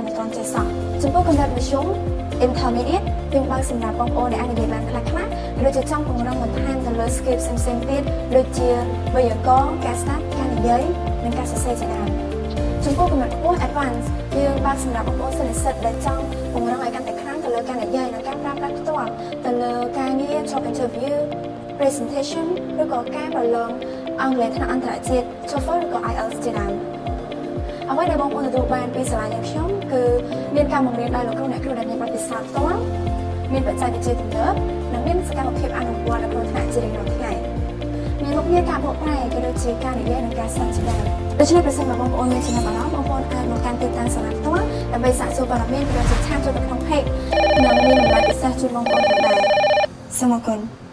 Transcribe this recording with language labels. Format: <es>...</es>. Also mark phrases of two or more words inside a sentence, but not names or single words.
<km>មិនទាន់ចេះសោះចំពោះកម្រិតមធ្យម intermediate គឺបើសម្រាប់បងប្អូនដែលអាចនិយាយបានខ្លះៗឬចង់ពង្រឹងបន្ថែមទៅលើ skill ផ្សេងៗទៀតដូចជាវេយ្យាករណ៍ការស្ដាប់ការនិយាយនិងការសរសេរជាដើម ចំពោះកម្រិតខ្ពស់ advance យើងបានសម្រាប់បងប្អូនសិស្សនិស្សិតដែលចង់ពង្រឹងឲ្យកាន់តែខ្លាំងទៅលើការនិយាយនិងការប្រើប្រាស់ផ្ទាល់ទៅលើការងារ</km> <en>job interview presentation</en> <km>ឬក៏ការប្រឡងអង់គ្លេសថ្នាក់អន្តរជាតិ TOEFL ឬក៏ IELTS ជាដើមអ្វីដែលបងប្អូនទទួលបាន ពីសាលាយើងខ្ញុំគឺមានការបង្រៀនដោយលោកគ្រូអ្នកគ្រូដែលមានបទពិសោធន៍ផ្ទាល់មានបច្ចេកវិទ្យាទំនើបនិងមានសកម្មភាពអនុវត្តនៅក្នុងថ្នាក់ជារៀងរាល់ថ្ងៃមានមុខងារការបកប្រែក៏ដូចជាការនិយាយនិងការស្ដាប់ជាដើមដូច្នេះប្រសិនបើបងប្អូនមានចំណាប់អារម្មណ៍បងប្អូនអាចមកកាន់ទីតាំងសាលាផ្ទាល់ដើម្បីសាកសួរព័ត៌មានឬជាឆាតចូលទៅក្នុង page និងមានតម្លៃពិសេសជូនបងប្អូនផងដែរសូមអរគុណ</km>